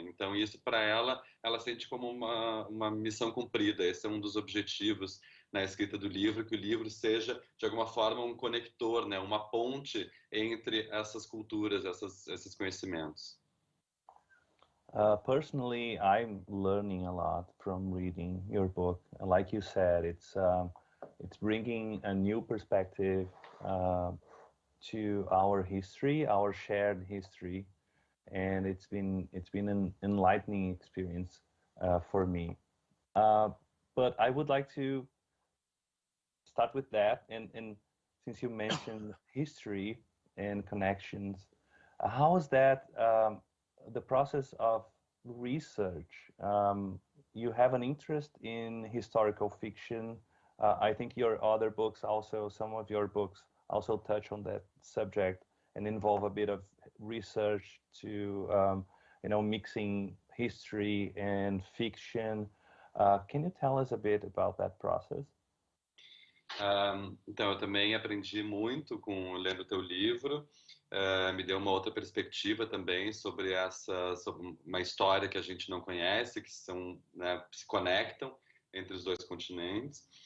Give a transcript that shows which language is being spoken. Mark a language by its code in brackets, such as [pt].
[pt] Então isso para ela sente como uma missão cumprida. Esse é um dos objetivos na escrita do livro, que o livro seja de alguma forma um conector, né? Uma ponte entre essas culturas, esses conhecimentos. [en] Personally, I'm learning a lot from reading your book. Like you said, it's bringing a new perspective to our history, our shared history, and it's been an enlightening experience for me. But I would like to start with that, and since you mentioned history and connections, how is that the process of research? You have an interest in historical fiction. I think your other books also, some of your books also touch on that subject and involve a bit of research to, mixing history and fiction. Can you tell us a bit about that process? [pt] Então, eu também aprendi muito lendo o teu livro. Me deu uma outra perspectiva também sobre uma história que a gente não conhece, que se conectam entre os dois continentes.